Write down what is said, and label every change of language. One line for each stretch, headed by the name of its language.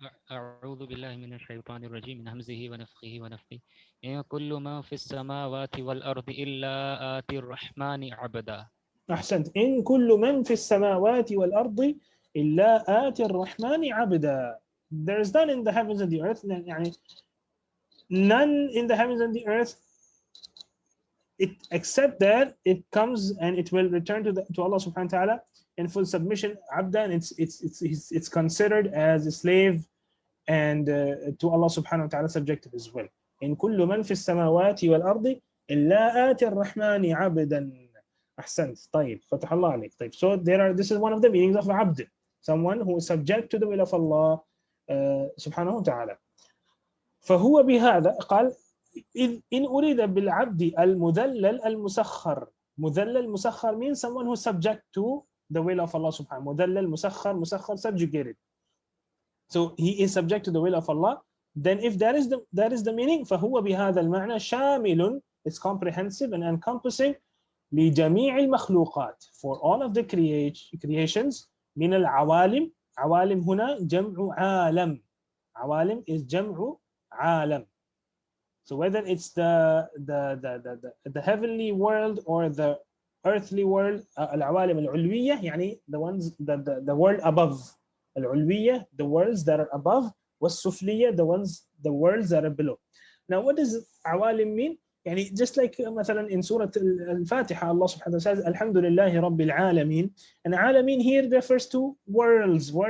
Arabic: أعوذ بالله من الشيطان الرجيم من همزه ونفخه ونفثه إن كل ما في السماوات والأرض إلا آتي الرحمن عبدا. أحسنت. إن كل من في السماوات والأرض إلا آتي الرحمن عبدا.
English: there is none in the heavens and the earth. يعني none in the heavens and the earth, except that it comes and it will return to Allah subhanahu wa ta'ala in full submission. Abdan, it's considered as a slave and to Allah subhanahu wa ta'ala subjected as well.
Arabic: In kullu man fi as-samawati wal ardi illa ati ar-rahmani abdan. Ahsant. طيب. فتح الله عليك. طيب.
English: So this is one of the meanings of abd, someone who is subject to the will of Allah subhanahu wa ta'ala.
Arabic: فهو بهذا قال إن أريد بالعبد المذلل المسخر.
English: مذلل مسخر means someone who is subject to the will of Allah subhanahu.
Arabic: مذلل مسخر, مسخر subjugated.
English: So he is subject to the will of Allah. Then if that is the meaning,
Arabic: فهو بهذا المعنى شامل,
English: it's comprehensive and encompassing
Arabic: لجميع المخلوقات,
English: for all of the creations.
Arabic: من العوالم. عوالم هنا جمع عالم. عوالم is جمع عالم.
English: So whether it's the heavenly world or the earthly world,
Arabic: العوالم العلوية
English: يعني the ones the world above. العلوية, the worlds that are above, والسفلية, the worlds that are below. Now what does عوالم mean? يعني just like مثلا in Surah Al-Fatiha, Allah subhanahu wa ta'ala says Alhamdulillahi Rabbil Alameen, and Alameen here refers to worlds.